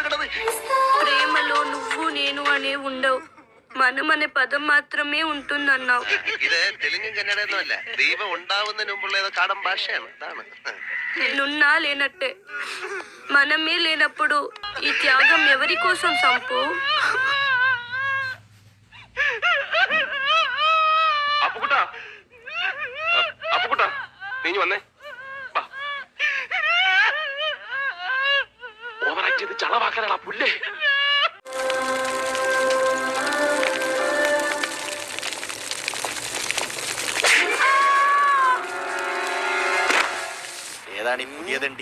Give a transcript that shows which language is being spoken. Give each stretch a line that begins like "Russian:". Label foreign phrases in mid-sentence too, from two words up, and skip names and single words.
Telugu: ప్రేమలో నువ్వు నేను అనే ఉండవు, మనం అనే పదం మాత్రమే ఉంటుందన్నావు.
Malayalam: ഇത് തെലുങ്കും കന്നഡയൊന്നും അല്ല, ദൈവം ഉണ്ടാവുന്നതിന് മുമ്പുള്ള ഏതോ കാടൻ ഭാഷയാണ്. അതാണ്
Telugu: నేనున్నా లేనట్టే, మనమే లేనప్పుడు ఈ త్యాగం ఎవరి కోసం సంపు?
Malayalam: അപ്പുകുട്ടാ നീ വന്നേ. ഓവറാക്ട് ചെയ്ത് ചളവാക്കാനാ പുല്ലേ. ഏതാണ് ഈ പുതിയതണ്ടി?